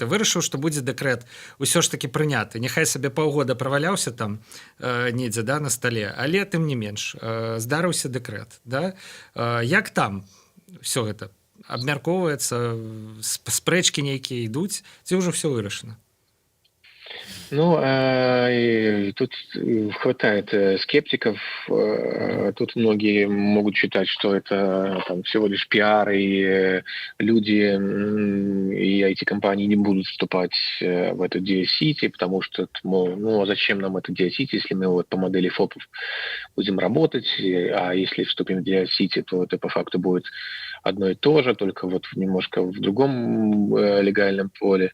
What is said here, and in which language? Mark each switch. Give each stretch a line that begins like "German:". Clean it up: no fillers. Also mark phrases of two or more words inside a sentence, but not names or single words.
Belarusian: Вырашыў, што будзе дэкрэт, усё ж такі прыняты. Няхай сабе паўгода праваляўся там недзе, да, на стале, але тым не менш, здарыўся дэкрэт. Да? Як там всё гэта абмяркоўваецца, спрэчкі нейкія ідуць, ці ўжо ўсё вырашана? Ну,
Russian: и тут хватает скептиков. Тут многие могут считать, что это там всего лишь пиар, и люди и IT-компании не будут вступать в эту DSCity, потому что, мол, ну, а зачем нам это DSCity, если мы вот по модели ФОПов будем работать, а если вступим в DSCity, то это по факту будет одно и то же, только вот немножко в другом легальном поле.